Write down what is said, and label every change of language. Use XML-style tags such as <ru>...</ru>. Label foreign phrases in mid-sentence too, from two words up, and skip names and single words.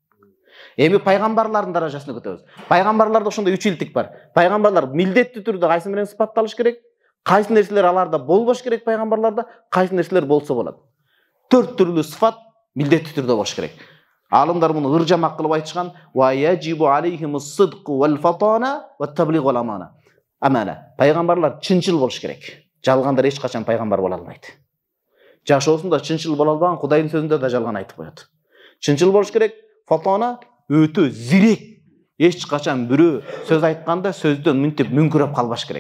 <ky>Эми пайгамбарлардын даражасына көтөбүз. Пайгамбарларда ошондой 3 илтик бар. Пайгамбарлар милдеттүү түрдө кайсы менен сыпатталыш керек? Кайсы нерселер аларда болбош керек пайгамбарларда? Кайсы нерселер болсо болот? 4 түрлүү сыфат милдеттүү түрдө болуш керек. Алымдар муну ыржамак кылып айтышкан:</ky> <ar>"ويجب عليهم الصدق والفطانة والتبليغ والأمانة." Амана.</ar> <ky>Пайгамбарлар чынчыл болуш керек. Жалгандар эч качан пайгамбар боло албайт. Жашоосунда чынчыл боло албаган Кудайдын сөзүндө да жалган айтып коет. Чынчыл болуш керек. Фатана өтө зирек. Эч качан бирөө сөз айтканда сөздөн мынтип мүңкүрөп калбаш керек.</ky>